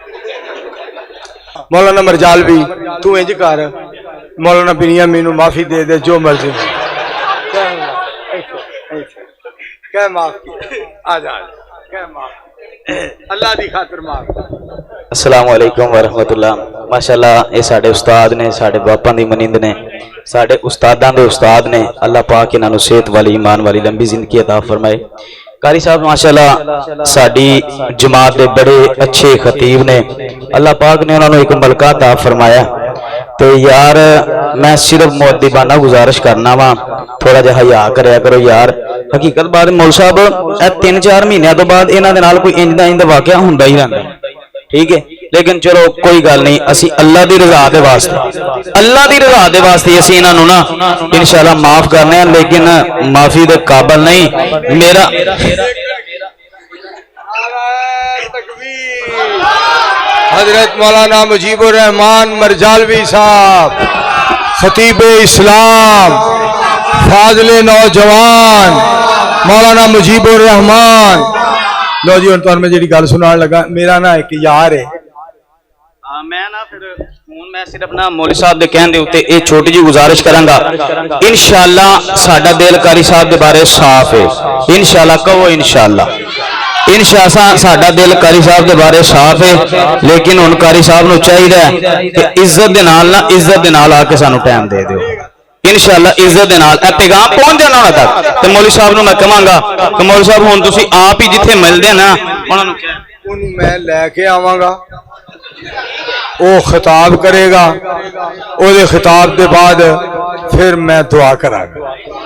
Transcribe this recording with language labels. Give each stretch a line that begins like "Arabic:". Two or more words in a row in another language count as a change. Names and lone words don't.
Punjabi: مولانا مرجالوی توں اینج کر، مولانا بنیامین نوں معافی دے دے، جو مرضی کیا معاف کیتا، آ جا کیا معاف، اللہ دی خاطر معاف.
Arabic: السلام علیکم ورحمۃ اللہ.
Punjabi: ماشاءاللہ ایہ ساڈے استاد نے، ساڈے باپاں دی مانند نے، ساڈے استاداں دے استاد نے. اللہ پاک انہاں نوں صحت والی، ایمان والی لمبی زندگی عطا فرمائے. قاری صاحب ماشاءاللہ ساڈی جماعت دے بڑے اچھے خطیب نے، اللہ پاک نے انہاں نوں ایک ملکہ عطا فرمایا تو یار میں صرف مؤدبانہ گزارش کرنا وا تھوڑا جہا حیا کریا کرو یار حقیقت بات مول صاحب 3-4 مہینوں تو بعد انہاں دے نال کوئی انج دا واقعہ ہوندا ہی رہندا ٹھیک ہے لیکن چلو کوئی گل نہیں اسی اللہ دی رضا دے واسطے اسی انہاں نوں نا انشاءاللہ معاف کرنے ہیں لیکن معافی دے قابل نہیں میرا حضرت مولانا مجیب الرحمان مرجالوی صاحب خطیب اسلام فاضل نوجوان مولانا مجیب الرحمان لو جی ہن میں جڑی گل سنان لگا میرا نا ایک یار ہے میں نا پھر ہن میں صرف نا مولوی صاحب دے کہن دے اوتے اے چھوٹی جی گزارش کراں گا انشاءاللہ ساڈا دل قاری صاحب دے بارے صاف ہے انشاءاللہ کہو انشاءاللہ ساڈا دل قاری صاحب دے بارے صاف ہے لیکن ہن قاری صاحب نو چاہیے کہ عزت دے نال آ کے سانو ٹائم دے دیو انشاءاللہ عزت دے نال پیغام پہنچ جانا ہونا تک تے مولوی صاحب نو میں کہاں گا کہ مولوی صاحب ہن تسی آپ ہی جتھے ملدے نا انہاں نو کیا اونوں میں لے کے آواں گا وہ خطاب کرے گا او دے خطاب دے بعد پھر میں دعا کراں گا